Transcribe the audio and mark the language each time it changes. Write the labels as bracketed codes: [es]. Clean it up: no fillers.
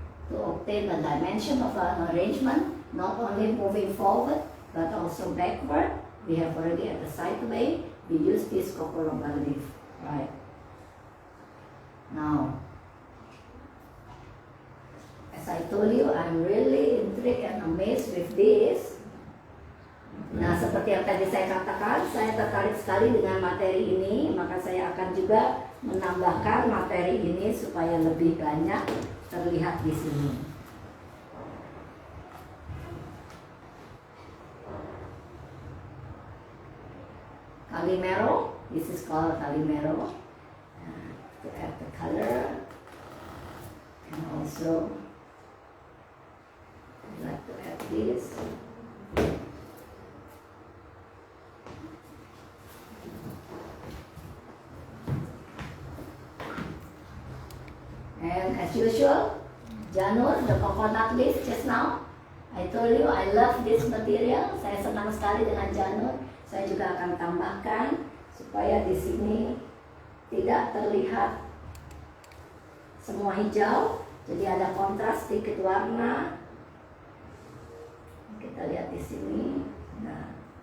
[en] To obtain the dimension of an arrangement, not only moving forward but also backward. We have already at the side way, we use this kokoloba leaf, right? Now, as I I told you I'm really intrigued and amazed with this. [id] Nah, seperti yang tadi saya katakan, saya tertarik sekali dengan materi ini, maka saya akan juga menambahkan materi ini supaya lebih banyak terlihat di sini. [en] Calimero, this is called Calimero. To add the color, and also I'd like to add this. And as usual, Janur, the coconut leaf just now. I told you I love this material. [id] Saya senang sekali dengan Janur. Saya juga akan tambahkan supaya di sini tidak terlihat semua hijau. Jadi ada kontras sedikit warna. Kita lihat di sini. Nah.